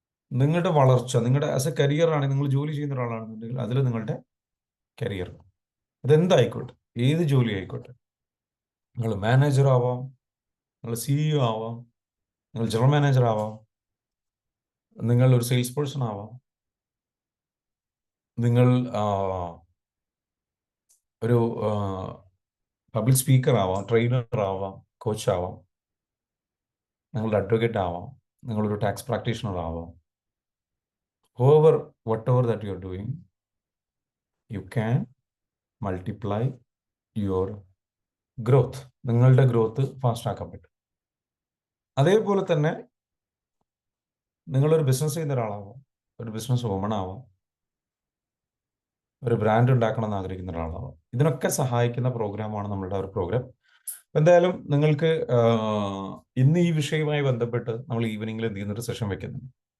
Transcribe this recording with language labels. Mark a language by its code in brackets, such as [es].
[ml] നിങ്ങളുടെ വളർച്ച, നിങ്ങളുടെ ആസ് എ കരിയർ ആണ്, നിങ്ങൾ ജോലി ചെയ്യുന്ന ഒരാളാണെന്നുണ്ടെങ്കിൽ അതിൽ നിങ്ങളുടെ കരിയർ, അതെന്തായിക്കോട്ടെ, ഏത് ജോലി ആയിക്കോട്ടെ, നിങ്ങൾ മാനേജർ ആവാം, നിങ്ങൾ CEO ആവാം, നിങ്ങൾ ജനറൽ മാനേജർ ആവാം, നിങ്ങൾ ഒരു സെയിൽസ് പേഴ്സൺ ആവാം, നിങ്ങൾ ഒരു പബ്ലിക് സ്പീക്കർ ആവാം, ട്രെയിനർ ആവാം, കോച്ച് ആവാം, നിങ്ങളുടെ അഡ്വക്കേറ്റ് ആവാം, നിങ്ങളൊരു ടാക്സ് പ്രാക്ടീഷണർ ആവാം. [en] However, whatever that you are doing, you can multiply your growth. [ml] നിങ്ങളുടെ ഗ്രോത്ത് ഫാസ്റ്റ് ആക്കാൻ പറ്റും. അതേപോലെ തന്നെ നിങ്ങളൊരു ബിസിനസ് ചെയ്യുന്ന ഒരാളാവാം, ഒരു ബിസിനസ് വുമൺ ആവാം, ഒരു ബ്രാൻഡ് ഉണ്ടാക്കണം എന്ന് ആഗ്രഹിക്കുന്ന ഒരാളാവാം. ഇതിനൊക്കെ സഹായിക്കുന്ന പ്രോഗ്രാമാണ് നമ്മളുടെ ഒരു പ്രോഗ്രാം. എന്തായാലും നിങ്ങൾക്ക് ഇന്ന് ഈ വിഷയവുമായി ബന്ധപ്പെട്ട് നമ്മൾ ഈവനിങ്ങിൽ എന്ത് ചെയ്യുന്നൊരു സെഷൻ വെക്കുന്നുണ്ട്.